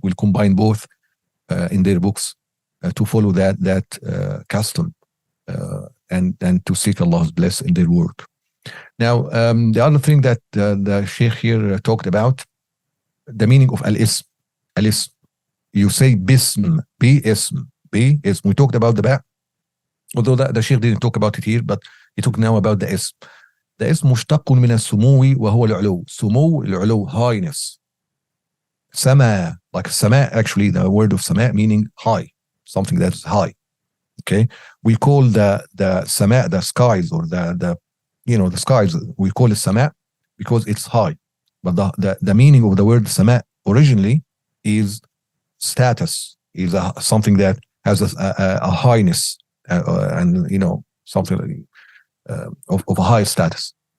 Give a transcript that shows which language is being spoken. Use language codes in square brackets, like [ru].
[en] We'll combine both in their books to follow that custom and to seek Allah's blessing in their work. Now, the other thing that the Sheikh here talked about, the meaning of al-ism. Al-ism. You say bism, bi-ism, bi-ism. We talked about the ba, although the Sheikh didn't talk about it here, but he talked now about the ism. The ism [ar] مشتق من السمو وهو العلو. سمو, العلو, [en] highness. Sama, like sama, actually the word of sama meaning high, something that is high. Okay, we call the sama, the skies, or the skies, we call it sama because it's high. But the meaning of the word sama originally is status, is something that has a highness, and something of a high status.